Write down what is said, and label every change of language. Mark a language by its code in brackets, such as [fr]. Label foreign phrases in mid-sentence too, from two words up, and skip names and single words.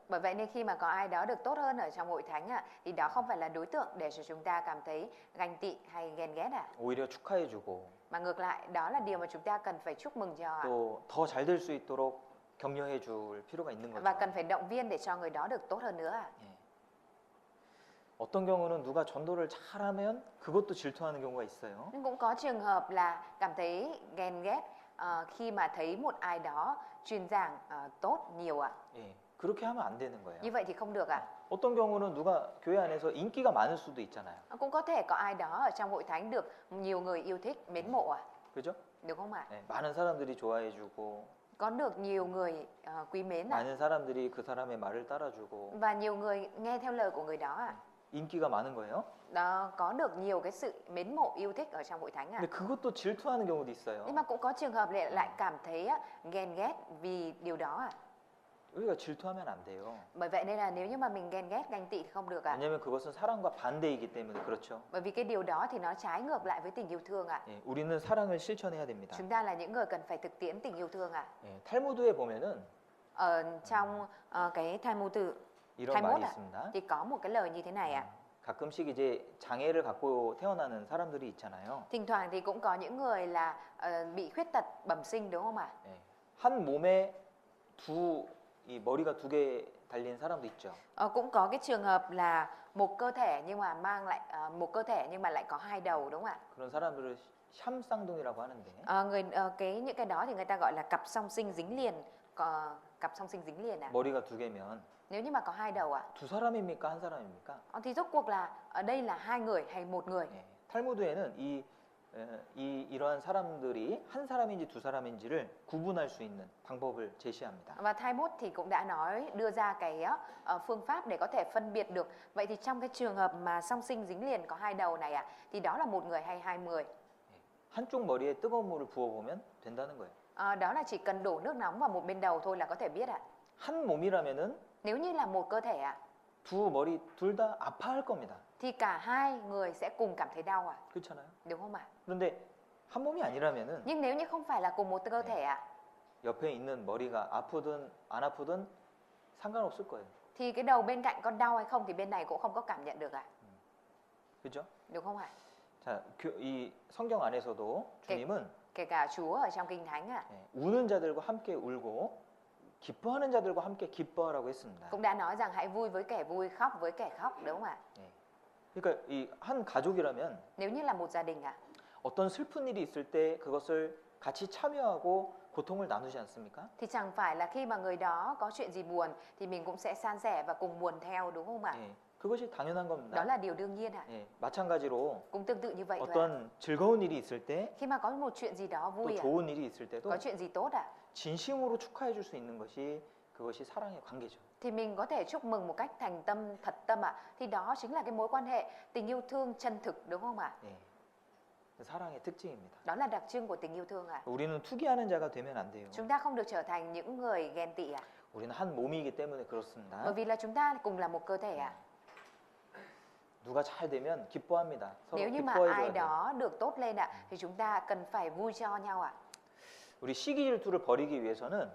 [vi] Bởi vậy nên khi mà có ai đó được tốt hơn ở trong hội thánh ạ, thì đó không phải là đối tượng để cho chúng ta cảm thấy ganh tị hay ghen ghét ạ. [ko] 오히려 축하해주고 [vi] Mà ngược lại đó là điều mà chúng ta cần phải chúc mừng cho ạ. [ko] 또 더 잘 될 수 있도록 격려해줄 필요가 있는 [vi] Và [ko] 거죠. [vi] cần phải động viên để cho người đó được tốt hơn nữa ạ. [ko] 예. 어떤 경우는 누가 전도를 잘하면 그것도 질투하는 경우가 있어요. [vi] Nhưng cũng có trường hợp là cảm thấy ghen ghét khi mà thấy một ai đó truyền giảng tốt nhiều ạ. [ko] 예. 그렇게 하면 안 되는 거예요. [vi] Như vậy thì không được ạ. [ko] 어떤 경우는 누가 교회 안에서 인기가 많을 수도 있잖아요. [vi] Cũng có thể có ai đó ở trong hội thánh được nhiều người yêu thích, mến mộ ạ. [ko] 그죠? [vi] Đúng không ạ? [ko] 네, 많은 사람들이 좋아해주고 [vi] Có được nhiều người quý mến ạ. [ko] 많은 사람들이 그 사람의 말을 따라주고 [vi] Và nhiều người nghe theo lời của người đó ạ. [ko] 인기가 많은 거예요. [vi] Đó, có được nhiều cái sự mến mộ yêu thích ở trong hội thánh ạ. [ko] 근데 그것도 질투하는 경우도 있어요. [vi] Nhưng mà cũng có trường hợp lại cảm thấy ghen ghét vì điều đó ạ. [ko] 우리가 질투하면 안 돼요. [vi] Bởi vậy nên là nếu như mà mình ghen ghét, ganh tị thì không được ạ. [ko] 왜냐하면 그것은 사랑과 반대이기 때문에 그렇죠. [vi] Bởi vì cái điều đó thì nó trái ngược lại với tình yêu thương ạ. [ko] 예, 우리는 사랑을 실천해야 됩니다. [vi] Chúng ta là những người cần phải thực tiễn tình yêu thương ạ. [ko] 예, 탈무드에 보면은 [vi] Ở trong cái Talmud tự [ko] 이런 21 말이 [vi] ạ, [ko] 있습니다. [vi] thì có một cái lời như thế này ạ. [ko] 가끔씩 이제 장애를 갖고 태어나는 사람들이 있잖아요. [vi] Thỉnh thoảng thì cũng có những người là bị khuyết tật bẩm sinh, đúng không ạ? [ko] 예, 한 몸에 이 머리가 두 개 달린 사람도 있죠. [vi] Cũng có cái trường hợp là một cơ thể nhưng mà mang lại một cơ thể nhưng mà lại có hai đầu, đúng không ạ? [ko] 그런 사람들을 샴쌍둥이라고 하는데 [vi] Những cái đó thì người ta gọi là cặp song sinh dính liền, cặp song sinh dính liền ạ. [ko] 머리가 두 개면 [vi] Nếu như mà có hai đầu ạ, [ko] 두 사람입니까? 한 사람입니까? [vi] thì rốt cuộc là ở đây là hai người hay một người? [ko] 예, 탈무드에는 이러한 사람들이 한 사람인지 두 사람인지를 구분할 수 있는 방법을 제시합니다. [vi] Và Talmud thì cũng đã đưa ra cái phương pháp để có thể phân biệt được. Vậy thì trong cái trường hợp mà song sinh dính liền có hai đầu này ạ, thì đó là một người hay hai người? [ko] 한쪽 머리에 뜨거운 물을 부어보면 된다는 거예요. [vi] Đó là chỉ cần đổ nước nóng vào một bên đầu thôi là có thể biết ạ. [ko] 한 몸이라면은 [vi] Nếu như là một cơ thể ạ, [ko] 두 머리 둘 다 아파할 겁니다. [vi] thì cả hai người sẽ cùng cảm thấy đau ạ, [ko] 그렇잖아요. [vi] đúng không ạ? [ko] 그런데 한 몸이 아니라면은 [vi] Nhưng nếu như không phải là cùng một cơ thể ạ, [ko] 옆에 있는 머리가 아프든 안 아프든 상관없을 거예요. [vi] thì cái đầu bên cạnh có đau hay không thì bên này cũng không có cảm nhận được ạ, [ko] 그죠? [vi] đúng không ạ? [ko] 자, 이 성경 안에서도 주님은 [vi] Kể cả Chúa ở trong Kinh Thánh ạ, [ko] 우는 자들과 함께 울고 기뻐하는 자들과 함께 기뻐하라고 했습니다. [vi] cũng đã nói rằng hãy vui với kẻ vui, khóc với kẻ khóc, đúng không ạ? [ko] 그러니까 이 한 가족이라면 [vi] Nếu như là một gia đình ạ, [ko] 어떤 슬픈 일이 있을 때 그것을 같이 참여하고 고통을 나누지 않습니까? [vi] thì chẳng phải là khi mà người đó có chuyện gì buồn thì mình cũng sẽ san sẻ và cùng buồn theo, đúng không ạ? [ko] 예, 그것이 당연한 [vi] Đó [ko] 겁니다. [vi] là điều đương nhiên ạ. [ko] 예, 마찬가지로 [vi] Cũng tương tự như vậy thôi ạ. [ko] 어떤 즐거운 일이 있을 때, [vi] Khi mà có một chuyện gì đó [ko] 또 [vi] vui ạ, [ko] 좋은 일이 있을 때도 [vi] có chuyện gì tốt ạ, [ko] 진심으로 축하해 줄 수 있는 것이 그것이 사랑의 관계죠. [vi] thì mình có thể chúc mừng một cách thành tâm, thật tâm ạ. Thì đó chính là cái mối quan hệ tình yêu thương chân thực, đúng không ạ? [ko] 예, 사랑의 특징입니다. [vi] Đó là đặc trưng của tình yêu thương ạ. [ko] 우리는 투기하는 자가 되면 안 돼요. [vi] Chúng ta không được trở thành những người ghen tị ạ. [ko] 우리는 한 몸이기 때문에 그렇습니다. [vi] Bởi vì là chúng ta cùng là một cơ thể ạ. [ko] 누가 잘 되면 기뻐합니다. 서로 [vi] Nếu như mà [ko] 기뻐해줘야 [vi] ai [ko] 돼요. [vi] đó được tốt lên ạ, thì chúng ta cần phải vui cho nhau ạ. [ko] 우리 시기 질투를 버리기 위해서는